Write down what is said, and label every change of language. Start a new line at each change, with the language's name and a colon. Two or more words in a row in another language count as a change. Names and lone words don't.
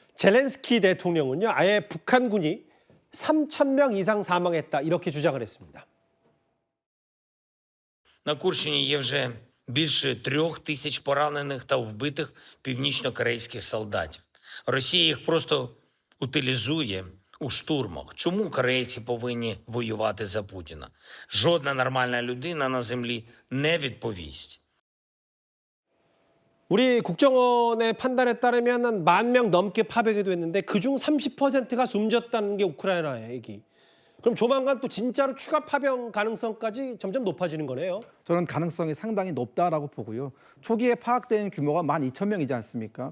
Korean: 젤렌스키 대통령은요, 아예 북한군이 3,000명 이상 사망했다 이렇게 주장을 했습니다.
Ukrainian: На Курщині є вже більше 3000 поранених та вбитих північно-корейських солдатів. Росія їх просто утилізує у штурмах. Чому корейці повинні воювати за Путіна? Жодна нормальна людина на землі не відповість.
Korean: 우리 국정원의 판단에 따르면 한 10,000명 넘게 파병이 됐는데 그중 30%가 숨졌다는 게 우크라이나 얘기. 그럼 조만간 또 진짜로 추가 파병 가능성까지 점점 높아지는 거네요. 저는 가능성이 상당히 높다라고 보고요. 초기에 파악된 규모가 12,000명이지 않습니까?